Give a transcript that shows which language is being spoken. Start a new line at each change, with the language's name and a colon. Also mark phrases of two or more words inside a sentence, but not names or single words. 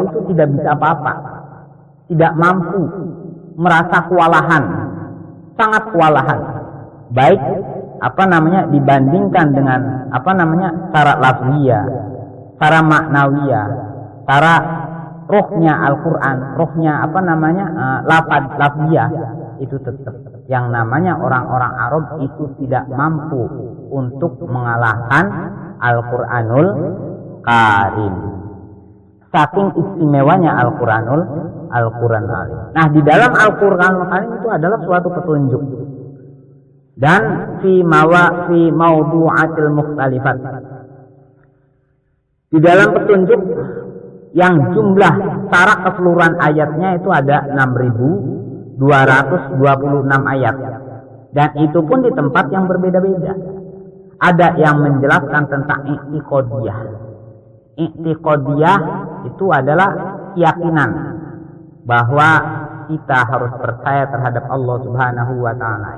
Indonesian: itu tidak bisa apa-apa, tidak mampu, merasa kewalahan, sangat kewalahan, baik dibandingkan dengan cara lafziyah, cara maknawiyah, cara rohnya Al-Quran, rohnya lafziyah, itu tetap yang namanya orang-orang Arab itu tidak mampu untuk mengalahkan Al-Quranul Karim. Saking istimewanya Al-Quran Karim. Nah, di dalam Al-Quranul Karim itu adalah suatu petunjuk.
Arabic: dan في الموضوعات المختلفات.
Indonesian: Di dalam petunjuk yang jumlah secara keseluruhan ayatnya itu ada 6.226 ayat. Dan itu pun di tempat yang berbeda-beda. Ada yang menjelaskan tentang i'tiqadiyah. I'tiqadiyah itu adalah keyakinan bahwa kita harus percaya terhadap Allah
Arabic: سبحانه وتعالى.